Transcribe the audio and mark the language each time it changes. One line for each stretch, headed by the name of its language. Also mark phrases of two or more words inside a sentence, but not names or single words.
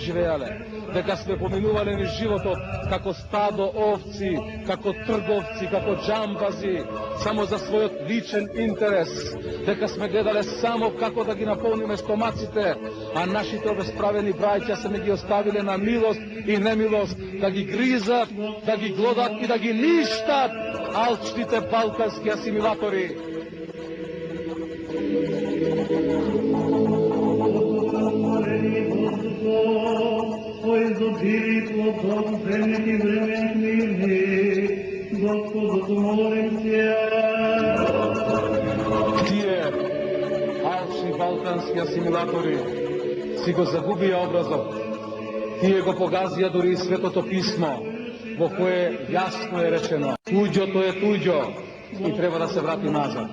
Macedonian: живеале, дека сме поминувале низ животот како стадо овци, како трговци, како џамбази, само за својот личен интерес, дека сме гледале само како да ги наполниме стомаците, а нашите обесправени браќа се не ги оставиле на милост и немилост, да ги гризат, да ги глодат и да ги ништат алчните балкански асимилатори.
Church Slavic: Кој изобили плодом земните времени, Господу молим се.
Macedonian: Тие алчни балкански асимилатори си го загубија образот. Тие го погазија дури и Светото писмо, во кое јасно е речено: туѓото е туѓо и треба да се врати назад.